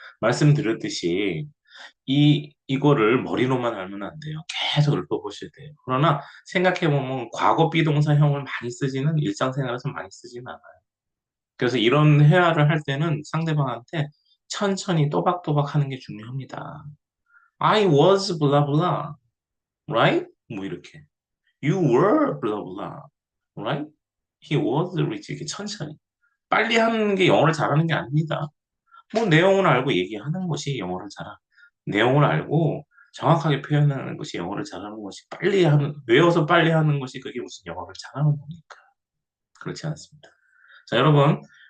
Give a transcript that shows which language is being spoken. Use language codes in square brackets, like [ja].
[ko] 말씀드렸듯이 이거를 머리로만 알면 안 돼요. 계속 읊어보셔야 돼요. 그러나 생각해보면 과거 비동사형을 많이 쓰지는 일상생활에서 많이 쓰지는 않아요. 그래서 이런 회화를 할 때는 상대방한테 천천히 또박또박 하는 게 중요합니다. [en] I was blah blah, right? [ko] 뭐 이렇게. [en] You were blah blah, right? He was rich. [ko] 이렇게 천천히. 빨리 하는 게 영어를 잘하는 게 아닙니다. 뭐 내용을 알고 얘기하는 것이 내용을 알고 정확하게 표현하는 것이 영어를 잘하는 것이 외워서 빨리 하는 것이 그게 무슨 영어를 잘하는 겁니까? 그렇지 않습니다. 자, 여러분.